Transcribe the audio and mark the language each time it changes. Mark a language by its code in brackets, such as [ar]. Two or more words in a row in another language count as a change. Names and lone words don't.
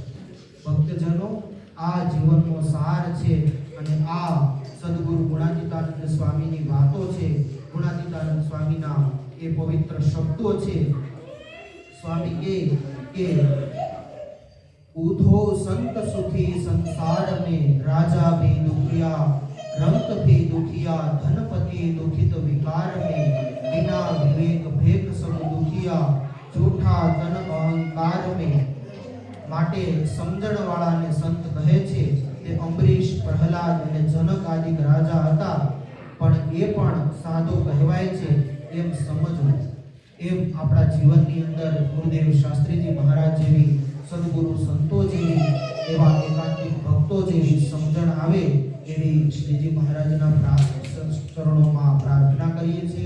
[gu] ભક્તજનો, આ જીવનનો સાર છે અને આ સદગુરુ ગુણાતીતાનંદ સ્વામીની વાતો છે. ગુણાતીતાનંદ સ્વામીના એ પવિત્ર શબ્દો છે. સ્વામી કે [hi] ऊधो संत सुखी संसार में राजा भी दुखिया रंक भी दुखिया धनपति दुखित विकार में बिना विवेक भेक सब दुखिया झूठा तन अहंकार में. [gu] માટે સમજણ વાળાને સંત કહે છે તે અંબરીશ, પ્રહલાદ અને જનક આદિ રાજા હતા, પણ એ પણ સાધુ કહેવાય છે એમ સમજવું. એમ આપણા જીવનની અંદર ગુરુદેવ શાસ્ત્રીજી મહારાજ જેવી, સદગુરુ સંતો જેવી, એવા એકાંતિક ભક્તો જેવી સમજણ આવે એવી શ્રીજી મહારાજના ચરણોમાં પ્રાર્થના કરીએ છીએ.